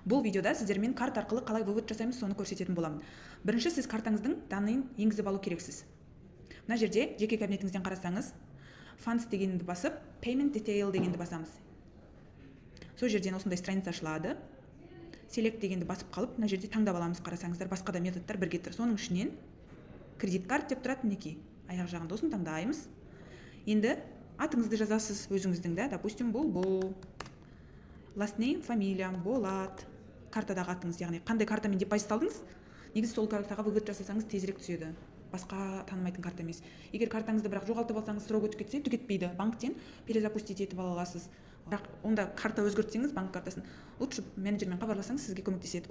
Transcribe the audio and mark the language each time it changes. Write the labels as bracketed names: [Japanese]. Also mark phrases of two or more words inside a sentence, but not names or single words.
[Kazakh] Бұл видеода сіздермен карта арқылы қалай вывод жасаймыз, соны көрсететін боламын. Бірінші, сіз картаңыздың данныйын енгізіп алу керексіз. Мына жерде жеке кабинетіңізден қарасаңыз, funds дегенді басып, [English] payment detail [Kazakh] дегенді басамыз. Сол жерден осындай страница ашылады. Select дегенді басып қалып, мына жерде таңдап аламыз, қарасаңыздар, басқа да методтар бірге тұр. Соның ішінен кредит карт деп тұрады, мінекей. Аяқ жағында осын таңдаймыз. Енді атыңызды жазасыз өзіңіздің, да, допустим, бұл [English] last name, [Kazakh] фамилия, Болат. Картадағы атыңыз, яғни қандай картамен депозит алдыңыз, негізі сол картаға вывод жасасаңыз тезірек түседі. Басқа танымайтын карта емес. Егер картаңызды бірақ жоғалтып алсаңыз, срок өтіп кетсе, түгетпейді. Банктен перезапустить етіп ала аласыз. Бірақ онда карта өзгертсеңіз, банк картасын, лучше менеджермен хабарласаңыз, сізге көмектеседі.